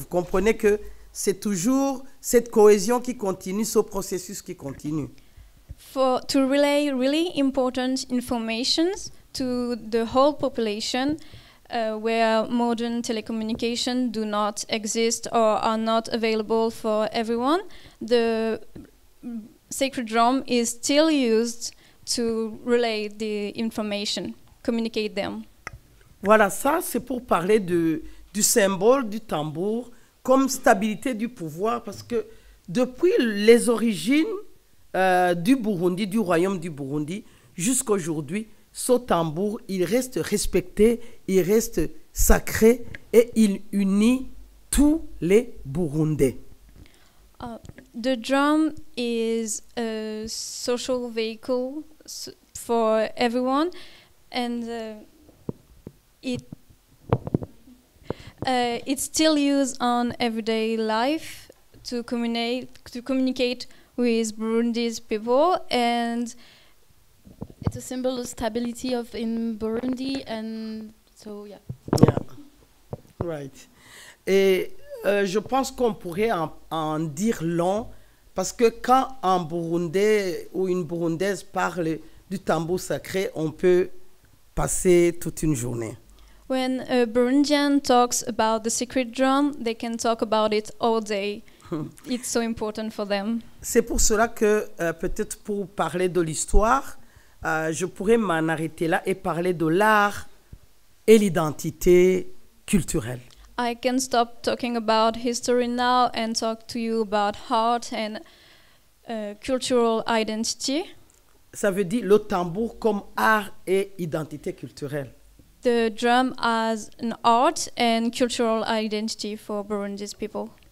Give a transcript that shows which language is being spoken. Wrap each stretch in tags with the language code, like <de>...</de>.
<fr>Vous comprenez que c'est toujours cette cohésion qui continue, ce processus qui continue.</fr> <en>To relay really important informations to the whole population where modern telecommunications do not exist or are not available for everyone, the sacred drum is still used to relay the information, communicate them.</en> <fr>Voilà, ça c'est pour parler du symbole du tambour comme stabilité du pouvoir, parce que depuis les origines du Burundi, du royaume du Burundi, jusqu'à aujourd'hui, ce tambour, il reste respecté, il reste sacré et il unit tous les Burundais.</fr> <en>The drum is a social vehicle for everyone, and it's still used on everyday life to communicate with Burundi's people, and It's a symbol of stability in Burundi, and so yeah. Yeah. Right.</en> <fr>Et je pense qu'on pourrait en dire long, parce que quand un Burundais ou une Burundaise parle du tambour sacré, on peut passer toute une journée.</fr> <en>When a Burundian talks about the sacred drum, they can talk about it all day. It's so important for them.</en> <fr>C'est pour cela que peut-être pour parler de l'histoire, je pourrais m'en arrêter là et parler de l'art et l'identité culturelle.</fr> <en>I can stop talking about history now and talk to you about art and cultural identity.</en> <fr>Ça veut dire le tambour comme art et identité culturelle.</fr> <en>The drum as an art and cultural identity for Burundi's people.</en>